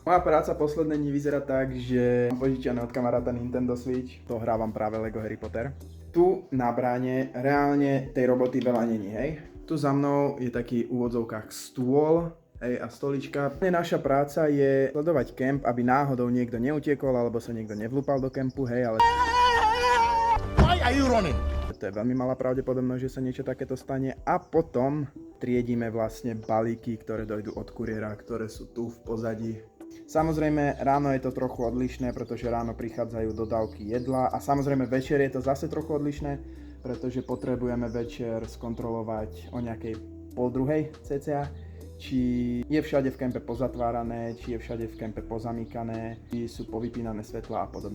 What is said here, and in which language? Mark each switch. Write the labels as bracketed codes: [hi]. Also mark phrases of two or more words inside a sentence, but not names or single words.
[sk] Moja práca posledné dni vyzerá tak, že mám požičané od kamaráta Nintendo Switch, to hrávam práve Lego Harry Potter. Tu na bráne reálne tej roboty veľa není, hej. Tu za mnou je taký v úvodzovkách stôl, hej, a stolička. Naša práca je sledovať kemp, aby náhodou niekto neutiekol alebo sa niekto nevlúpal do kempu, hej, ale [en] Why are you running? [sk] to je veľmi malá pravdepodobnosť, že sa niečo takéto stane. A potom triedíme vlastne balíky, ktoré dojdú od kuriéra, ktoré sú tu v pozadí. Samozrejme, ráno je to trochu odlišné, pretože ráno prichádzajú dodávky jedla a samozrejme večer je to zase trochu odlišné, pretože potrebujeme večer skontrolovať o nejakej 12:30 cca, či je všade v kempe pozatvárané, či je všade v kempe pozamykané, či sú povypínané svetlá a podobne.